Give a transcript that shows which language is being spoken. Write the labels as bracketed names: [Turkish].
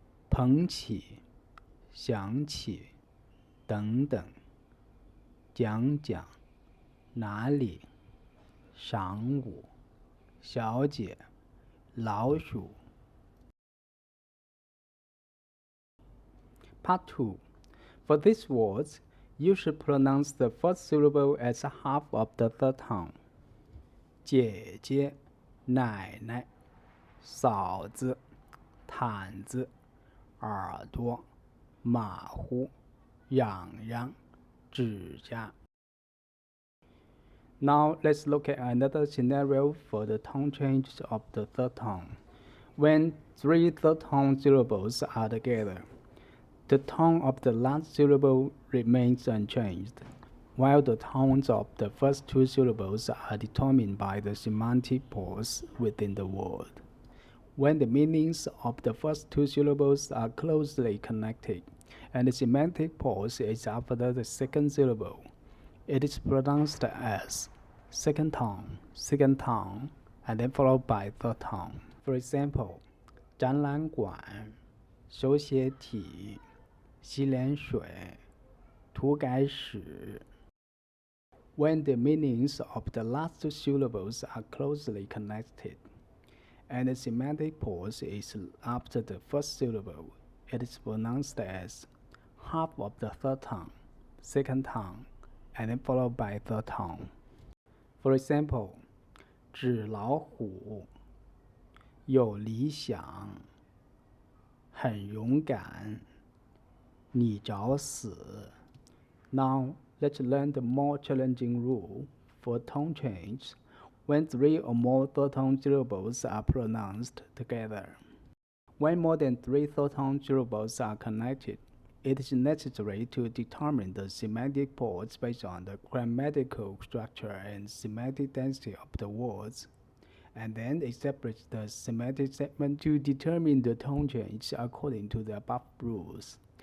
[Chinese] 捧起, 想起, 等等, 讲讲, 哪里, 晌午, 小姐, 老鼠. [English] Part 2. For these words, you should pronounce the first syllable as half of the third tone. [Chinese] 姐姐, 奶奶, 嫂子, 毯子, 耳朵, 马虎, 痒痒, 指甲. [English] Now let's look at another scenario for the tone change of the third tone. When three third tone syllables are together, The tone of the last syllable remains unchanged, while the tones of the first two syllables are determined by the semantic pause within the word. When the meanings of the first two syllables are closely connected, and the semantic pause is after the second syllable, it is pronounced as second tone, and then followed by third tone. For example, [Chinese] 展览馆、手写体、洗脸水、涂改史. [English] When the meanings of the last two syllables are closely connected, and the semantic pause is after the first syllable, it is pronounced as half of the third tone, second tone, and then followed by third tone. For example, [Chinese] 纸老虎，有理想，很勇敢，你找死. [English] Now, let's learn the more challenging rule for tone change when three or more third tone syllables are pronounced together. When more than three third tone syllables are connected, it is necessary to determine the semantic pause based on the grammatical structure and semantic density of the words, and then establish the semantic segment to determine the tone change according to the above rules.